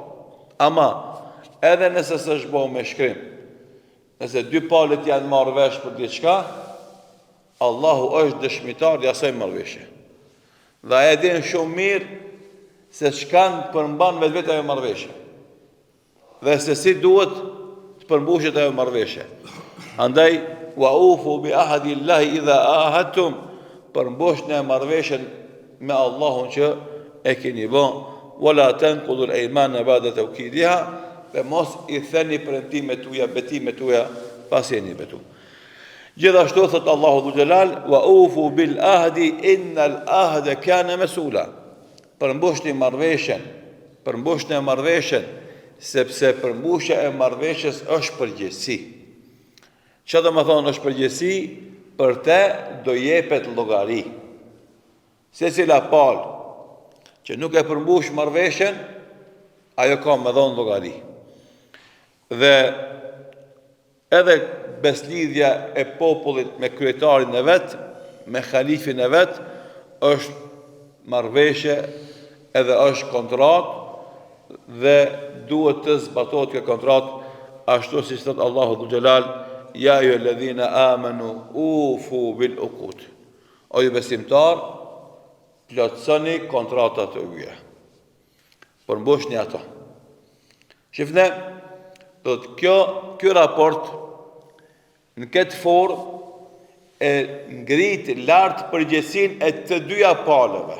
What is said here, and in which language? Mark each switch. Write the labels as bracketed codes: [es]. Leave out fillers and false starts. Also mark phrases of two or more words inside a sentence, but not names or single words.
[sq] Ama edhe nëse s'është bo me shkrim, nëse dy palët janë marrë vesh për diçka, Allahu është dëshmitar i asaj marrëveshje. Dhe ai e din shumë mirë se çkan përmban vetë ajo marrëveshje. Dhe se si duhet të përmbushet ajo marrëveshje. [ar] Andaj وأوفوا بعهد الله إذا عاهدتم, [sq] përmbushni marrëveshjen me Allahun që e keni bë, [ar] ولا تنقضوا الأيمان بعد توكيدها, [sq] dhe mos i theni premtimet tuaja, betimet tuaja pas jeni betu. Gjithashtu thot Allahu Dhul Xhelal: [ar] "وأوفوا بالعهد إن العهد كان مسؤولا." [sq] Përmbushni marrëveshjen, sepse përmbushja e marrëveshjes është përgjegjësi. Çfarë do të thonë është përgjegjësi? Për te do jepet llogari. Secila palë që nuk e përmbush marrëveshjen, ajo ka më dhon llogari. Dhe edhe beslidhja e popullit me kryetarin e vet, me halifin e vet, është marrëveshje edhe është kontratë, dhe duhet të zbatohet kjo kontratë, ashtu si thot Allahu Dhul Xhelal: [ar] "يا أيها الذين آمنوا أوفوا بالعقود." [sq] O ju besimtar, plotësoni kontratat e juaja. Përmbushni ato. Shifne, do të kjo raport në këtë formë e ngrit lartë përgjegjësinë e të dyja palëve.